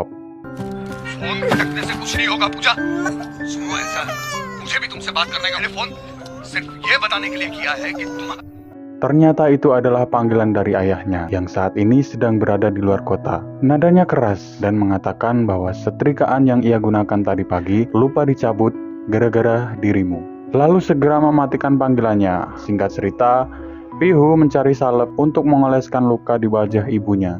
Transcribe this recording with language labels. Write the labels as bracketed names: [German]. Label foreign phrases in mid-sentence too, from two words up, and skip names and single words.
[Hindi] फोन भटकने से कुछ नहीं होगा पूजा। सुनो ऐसा है, मुझे भी तुमसे बात करने का फोन सिर्फ ये बताने के लिए किया है कि तुम [Indonesian] Ternyata itu adalah panggilan dari ayahnya yang saat ini sedang berada di luar kota. Nadanya keras dan mengatakan bahwa setrikaan yang ia gunakan tadi pagi lupa dicabut gara-gara dirimu. Lalu segera mematikan panggilannya. Singkat cerita, Pihu mencari salep untuk mengoleskan luka di wajah ibunya.